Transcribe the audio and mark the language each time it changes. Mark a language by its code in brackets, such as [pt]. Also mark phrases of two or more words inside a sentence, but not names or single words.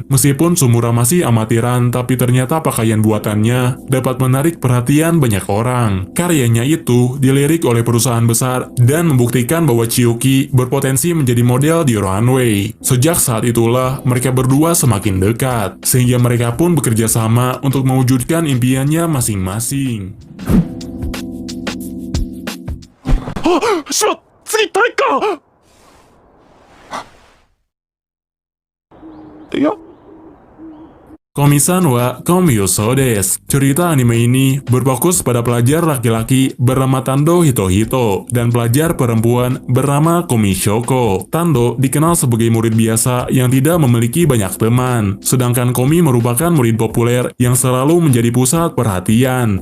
[id] Meskipun Sumura masih amatiran, tapi ternyata pakaian buatannya dapat menarik perhatian banyak orang. Karyanya itu dilirik oleh perusahaan besar dan membuktikan bahwa Chiyuki berpotensi menjadi model di runway. Sejak saat itulah mereka berdua semakin dekat, sehingga mereka pun bekerja sama untuk mewujudkan impiannya masing-masing. [ja] しまっ次体育館いや [id] Komi-san wa Komyuso desu. Cerita anime ini berfokus pada pelajar laki-laki bernama Tando Hitohito dan pelajar perempuan bernama Komi Shoko. Tando dikenal sebagai murid biasa yang tidak memiliki banyak teman, sedangkan Komi merupakan murid populer yang selalu menjadi pusat perhatian.